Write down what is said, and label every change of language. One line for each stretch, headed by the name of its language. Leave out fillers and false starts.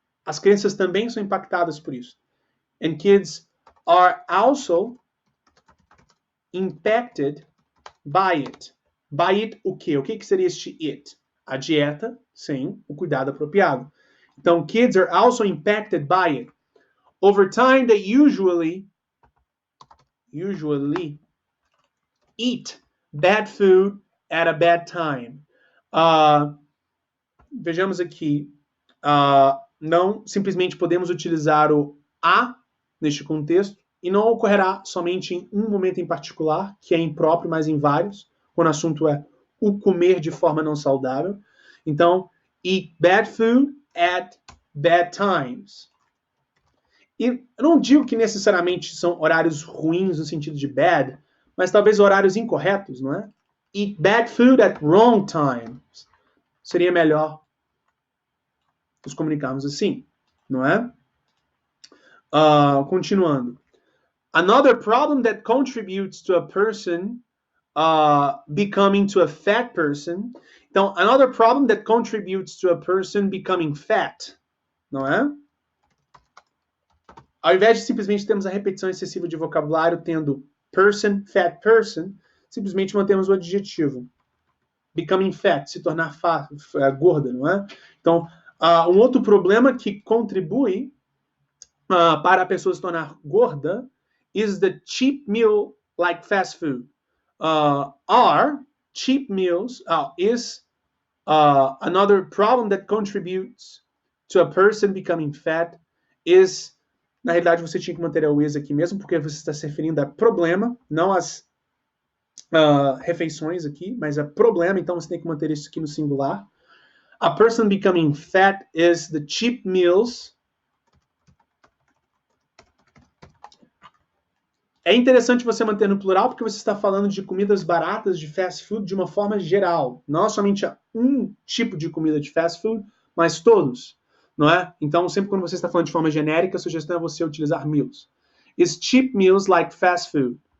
Portuguese: as crianças também são impactadas por isso.
English: And kids are also impacted by it. By it
Portuguese: o quê? O que seria este it? A dieta sem o cuidado apropriado.
English: Então, kids are also impacted by it. Over time, they usually eat bad food at a bad time.
Portuguese: Vejamos aqui. Não simplesmente podemos utilizar o a neste contexto e não ocorrerá somente em um momento em particular, que é impróprio, mas em vários, quando o assunto é o comer de forma não saudável.
English: Então, eat bad food at bad times.
Portuguese: E eu não digo que necessariamente são horários ruins no sentido de bad, mas talvez horários incorretos, não é?
English: Eat bad food at wrong times.
Portuguese: Seria melhor nos comunicarmos assim, não é? Continuando.
English: Another problem that contributes to a person becoming to a fat person. Então, another problem that contributes to a person becoming fat,
Portuguese: não é? Ao invés de simplesmente termos a repetição excessiva de vocabulário, tendo person, fat person, simplesmente mantemos o adjetivo.
English: Becoming fat,
Portuguese: se tornar gorda, não é? Então, um outro problema que contribui para a pessoa se tornar gorda
English: is the cheap meal like fast food. Are cheap meals is another problem that contributes to a person becoming fat is.
Portuguese: Na realidade, você tinha que manter o is aqui mesmo, porque você está se referindo a problema, não às refeições aqui, mas a problema, então você tem que manter isso aqui no singular.
English: A person becoming fat is the cheap meals.
Portuguese: É interessante você manter no plural, porque você está falando de comidas baratas de fast food de uma forma geral. Não somente um tipo de comida de fast food, mas todos. Não é? Então, sempre quando você está falando de forma genérica, a sugestão é você utilizar meals.
English: Is cheap meals like fast food.